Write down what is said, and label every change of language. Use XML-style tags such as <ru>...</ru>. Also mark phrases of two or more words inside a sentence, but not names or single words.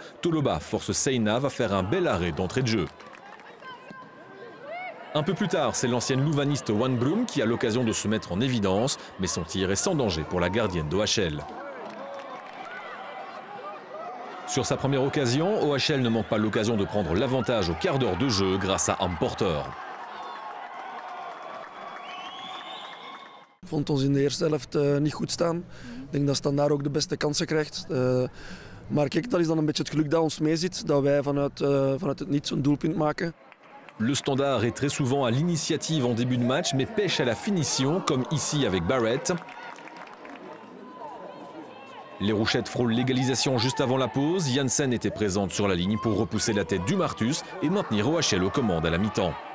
<fr>Toloba force Seina à faire un bel arrêt d'entrée de jeu. Un peu plus tard, c'est l'ancienne louvaniste Wan Broom qui a l'occasion de se mettre en évidence, mais son tir est sans danger pour la gardienne d'OHL. Sur sa première occasion, OHL ne manque pas l'occasion de prendre l'avantage au quart d'heure de jeu grâce à Amporter.</fr> <nl>Ik vond ons in de eerste helft niet goed staan. Ik denk dat Standaard ook de beste kansen krijgt. Maar kijk, dat is dan een beetje het geluk dat ons meezit, dat wij vanuit het niets een doelpunt maken.</nl> <fr>Le Standard est très souvent à l'initiative en début de match, mais pêche à la finition, comme ici avec Barrett. Les Rouchettes frôlent l'égalisation juste avant la pause. Janssen était présente sur la ligne pour repousser la tête du Martus et maintenir OHL aux commandes à la mi-temps.</fr>